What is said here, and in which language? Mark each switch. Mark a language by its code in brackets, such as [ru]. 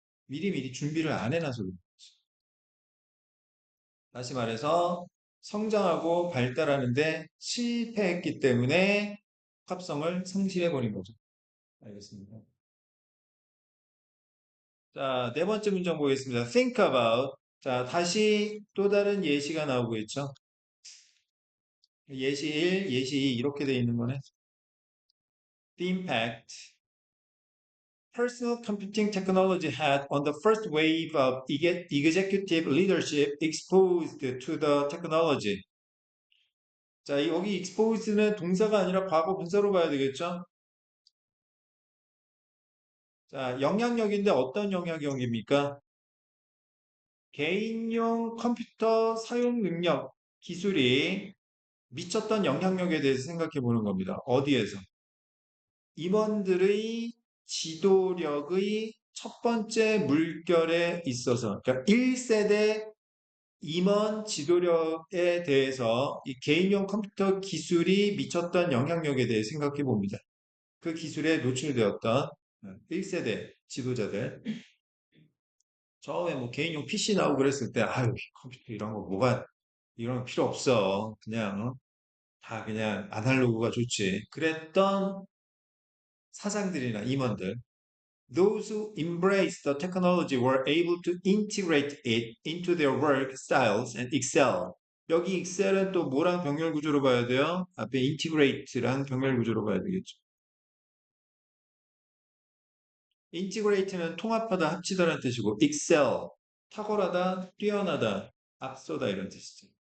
[ko] 미리미리 준비를 안 해놔서 그런 거지. 다시 말해서 성장하고 발달하는데 실패했기 때문에 합성을 상실해버린 거죠. 알겠습니다. 자, 네 번째 문장 보겠습니다. Think about. 자, 다시 또 다른 예시가 나오고 있죠. 예시 1, 예시 2 이렇게 돼 있는 거네. [en] The impact personal computing technology had on the first wave of executive leadership exposed to the technology. [ko] 자, 여기 exposed는 동사가 아니라 과거 분사로 봐야 되겠죠? 자, 영향력인데 어떤 영향력입니까? 개인용 컴퓨터 사용 능력, 기술이 미쳤던 영향력에 대해서 생각해 보는 겁니다. 어디에서? 임원들의 지도력의 첫 번째 물결에 있어서, 그러니까 1세대 임원 지도력에 대해서 이 개인용 컴퓨터 기술이 미쳤던 영향력에 대해 생각해 봅니다. 그 기술에 노출되었던 1세대 지도자들. 처음에 뭐 개인용 PC 나오고 그랬을 때, 아유, 컴퓨터 이런 거 뭐가, 이런 거 필요 없어. 그냥, 다 그냥 아날로그가 좋지. 그랬던 사장들이나 임원들. [en] Those who embraced the technology were able to integrate it into their work styles and excel. [ko] 여기 excel은 또 뭐랑 병렬 구조로 봐야 돼요? 앞에 integrate랑 병렬 구조로 봐야 되겠죠. integrate는 통합하다, 합치다라는 뜻이고 excel, 탁월하다, 뛰어나다, 앞서다 이런 뜻이죠.